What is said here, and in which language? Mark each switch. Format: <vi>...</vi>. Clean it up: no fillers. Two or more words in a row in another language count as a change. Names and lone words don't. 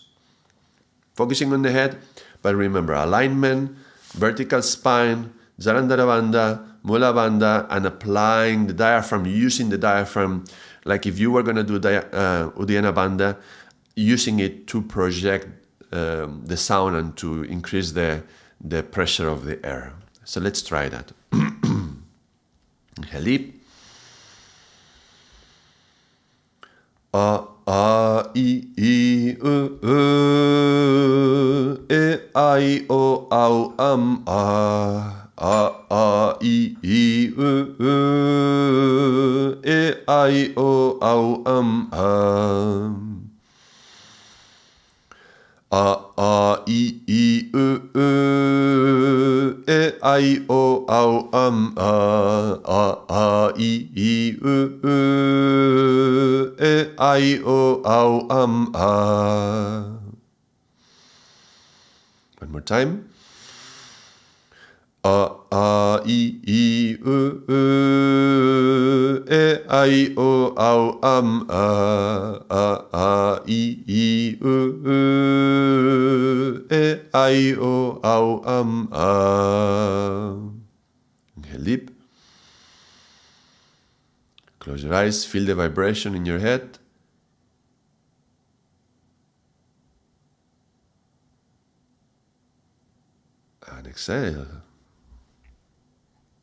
<en>Focusing on the head, but remember alignment, vertical spine, Jalandhara Bandha, Mula Bandha, and applying the diaphragm, using the diaphragm, like if you were going to do Uddiyana Bandha, using it to project the sound and to increase the pressure of the air. So let's try that. Inhale deep. A, I, e, I, o, au, a. A, I, e, I, o, au, a. A, I, I, o, au, a. I, I, o, au, a. One more time. A, I, I, o, au, a. I, I, o, au, a. Inhale deep. Close your eyes, feel the vibration in your head. And exhale.</en>